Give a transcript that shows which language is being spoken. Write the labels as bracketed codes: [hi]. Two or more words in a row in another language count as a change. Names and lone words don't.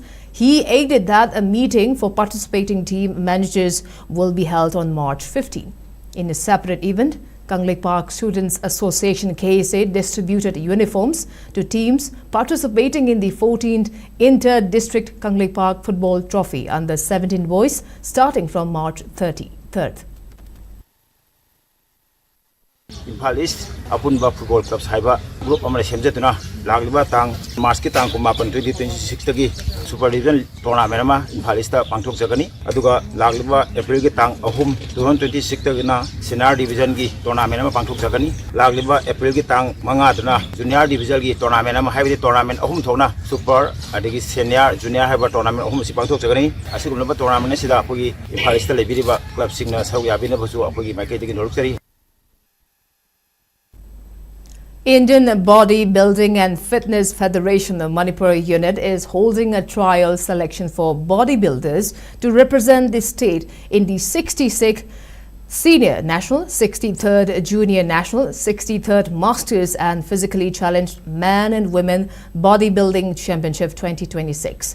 [en] He added that a meeting for participating team managers will be held on March 15. In a separate event, Kanglei Park Students Association KSA distributed uniforms to teams participating in the 14th Inter-District Kanglei Park Football Trophy under 17 boys starting from March 3rd. [mni] Imphal East Apunba Football Club Haiba Group Amara Semjatuna Lagliba Tang March ki tang Kumapan 2026 tagi [en] Super Division Tournament [mni] ama Imphal East Pangthok Jagani aduga Lagliba April ki tang ahum 2026 tagi na [en] Senior Division [mni] ki Tournament ama Pangthok Jagani Lagliba April ki tang manga duna [en] Junior Division [mni] ki Tournament ama haibidi tournament ahum thona Super adigi [en] Senior Junior [mni] haiba tournament ahum si Pangthok Jagani asigumba tournament sida apogi Imphal East lebiriba club singna saruk yabina basu apogi makai tagi noruk [en] Indian Bodybuilding and Fitness Federation of Manipur unit is holding a trial selection for bodybuilders to represent the state in the 66th Senior National, 63rd Junior National, 63rd Masters and Physically Challenged Man and Women Bodybuilding Championship 2026.